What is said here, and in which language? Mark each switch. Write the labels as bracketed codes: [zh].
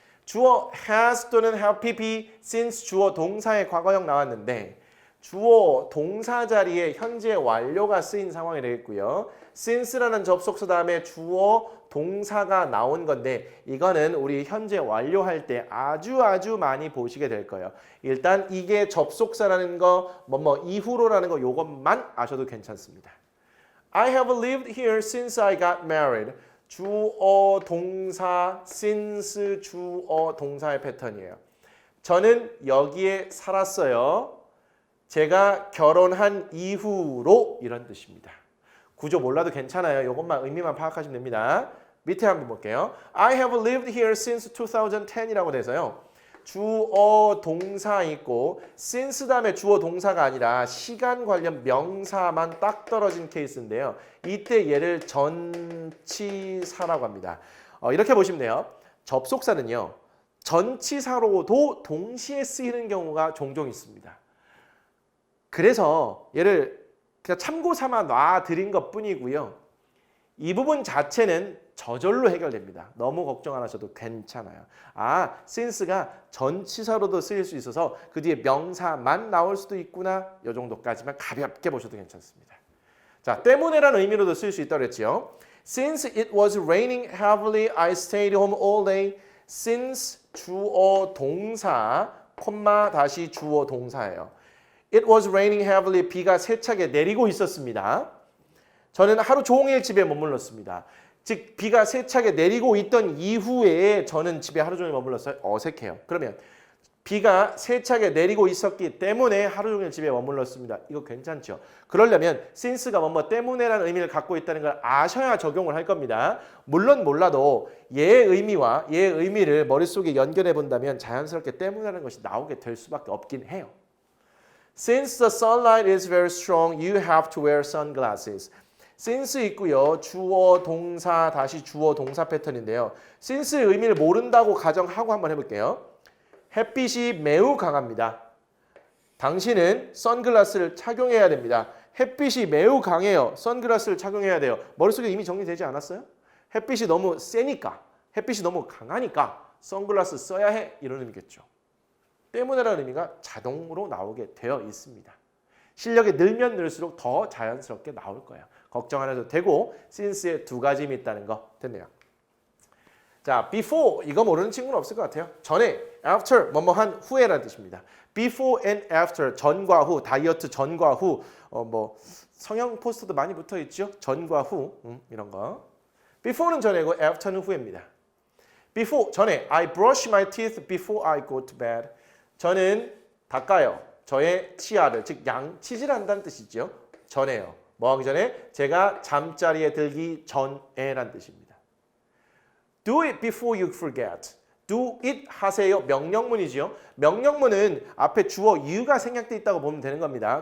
[ko] 주어 has 또는 have pp since 주어 동사의 과거형 나왔는데 주어 동사 자리에 현재 완료가 쓰인 상황이 되겠고요. since라는 접속사 다음에 주어 동사가 나온 건데 이거는 우리 현재 완료할 때 아주 많이 보시게 될 거예요. 일단 이게 접속사라는 거, 뭐뭐 이후로라는 거 요것만 아셔도 괜찮습니다. [en] I have lived here since I got married. [ko] 주어 동사 since 주어 동사의 패턴이에요. 저는 여기에 살았어요. 제가 결혼한 이후로 이런 뜻입니다. 구조 몰라도 괜찮아요. 이것만 의미만 파악하시면 됩니다. 밑에 한번 볼게요. [en] I have lived here since 2010 [ko] 이라고 돼서요. 주어 동사 있고 since 다음에 주어 동사가 아니라 시간 관련 명사만 딱 떨어진 케이스인데요. 이때 얘를 전치사라고 합니다. 이렇게 보시면 돼요. 접속사는요. 전치사로도 동시에 쓰이는 경우가 종종 있습니다. 그래서 얘를 그냥 참고 삼아 놔드린 것 뿐이고요. 이 부분 자체는 저절로 해결됩니다. 너무 걱정 안 하셔도 괜찮아요. since가 전치사로도 쓰일 수 있어서 그 뒤에 명사만 나올 수도 있구나. 이 정도까지만 가볍게 보셔도 괜찮습니다. 자, 때문에라는 의미로도 쓰일 수 있다고 그랬죠. [en] Since it was raining heavily, I stayed home all day. [ko] Since 주어 동사, 콤마 다시 주어 동사예요. [en] It was raining heavily. [ko] 비가 세차게 내리고 있었습니다. 저는 하루 종일 집에 머물렀습니다. 즉 비가 세차게 내리고 있던 이후에 저는 집에 하루 종일 머물렀어요. 어색해요. 그러면 비가 세차게 내리고 있었기 때문에 하루 종일 집에 머물렀습니다. 이거 괜찮죠? 그러려면 since가 뭐뭐 때문에라는 의미를 갖고 있다는 걸 아셔야 적용을 할 겁니다. 물론 몰라도 얘의 의미와 얘의 의미를 머릿속에 연결해 본다면 자연스럽게 때문이라는 것이 나오게 될 수밖에 없긴 해요. [en] Since the sunlight is very strong, you have to wear sunglasses. [ko] since 있고요. 주어, 동사, 다시 주어, 동사 패턴인데요. since의 의미를 모른다고 가정하고 한번 해볼게요. 햇빛이 매우 강합니다. 당신은 선글라스를 착용해야 됩니다. 햇빛이 매우 강해요. 선글라스를 착용해야 돼요. 머릿속에 이미 정리되지 않았어요? 햇빛이 너무 세니까, 햇빛이 너무 강하니까 선글라스 써야 해. 이런 의미겠죠. 때문에라는 의미가 자동으로 나오게 되어 있습니다. 실력이 늘면 늘수록 더 자연스럽게 나올 거예요. 걱정 안 해도 되고 since에 두 가지 의미 있다는 거 됐네요. 자, before 이거 모르는 친구는 없을 것 같아요. 전에, after 뭐뭐한 후에라는 뜻입니다. [en] before and after [ko] 전과 후, 다이어트 전과 후, 뭐 성형 포스터도 많이 붙어 있죠. 전과 후 이런 거. before는 전에고 after는 후입니다. [en] before [ko] 전에 [en] I brush my teeth before I go to bed. [ko] 저는 닦아요. 저의 치아를 즉 양치질한다는 뜻이죠. 전에요. 뭐 하기 전에? 제가 잠자리에 들기 전에란 뜻입니다. [en] Do it before you forget. Do it [ko] 하세요. 명령문이죠. 명령문은 앞에 주어 you가 생략돼 있다고 보면 되는 겁니다.